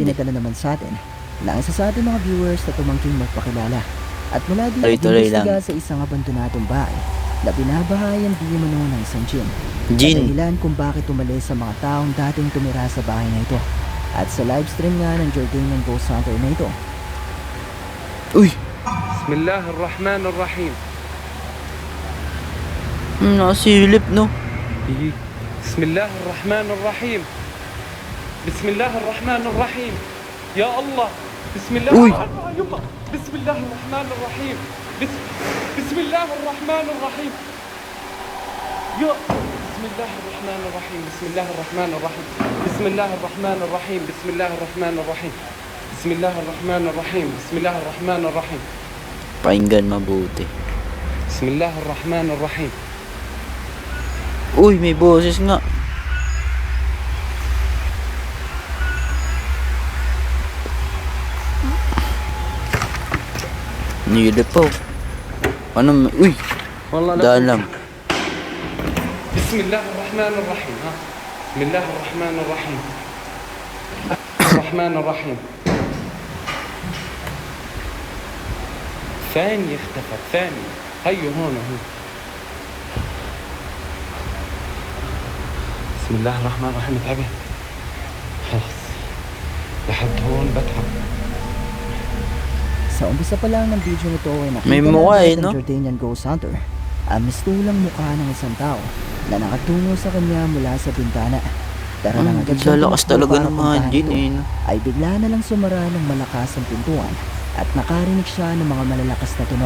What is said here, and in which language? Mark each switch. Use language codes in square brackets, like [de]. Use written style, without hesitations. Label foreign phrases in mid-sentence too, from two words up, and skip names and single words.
[tl] ipinadala naman sa atin na isa sa ating mga viewers na tumangking magpakilala. At mula din Tuloy-tuloy lang. sa isang abandonadong bahay na binabahayan di umano ng isang djinn. Jin. Dahilan kung bakit umalis sa mga taong dating tumira sa bahay na ito. At sa livestream nga ng Jordanian Ghost Hunter na ito, Uy! [ar] بسم الله الرحمن الرحيم [tl] Nakasilip, no? [ar] بسم الله الرحمن الرحيم بسم الله الرحمن الرحيم يا الله بسم الله أوي. يلا بسم الله الرحمن الرحيم بسم الله الرحمن الرحيم يا بسم الله الرحمن الرحيم بسم الله الرحمن الرحيم بسم الله الرحمن الرحيم بسم الله الرحمن الرحيم بسم الله الرحمن الرحيم بسم الله الرحمن الرحيم [tl] Pakinggan mabuti. [ar] بسم الله الرحمن الرحيم [tl] Uy, may boses nga. Nilip po. Ano? Uy! [ar] والله لا [tl] Daan lang. [ar] بسم الله الرحمن الرحيم ها بسم الله الرحمن الرحيم الرحمن الرحيم ثاني اختفت ثاني هيو هون هو بسم الله الرحمن الرحيم تعبت خلاص لحد هون بتعب [tl] sa umpisa pa lang ng video nito ay nakita May mukha natin no? ng Jordanian Ghost Hunter ang mistulang mukha ng isang tao na nakatungo sa kanya mula sa bintana. Pero nang agad siyang Lalakas tumakbo talaga para ng mga puntahan Jin, ito, no? ay bigla na lang sumara ng malakas ang pintuan at nakarinig siya ng mga malalakas na tunog.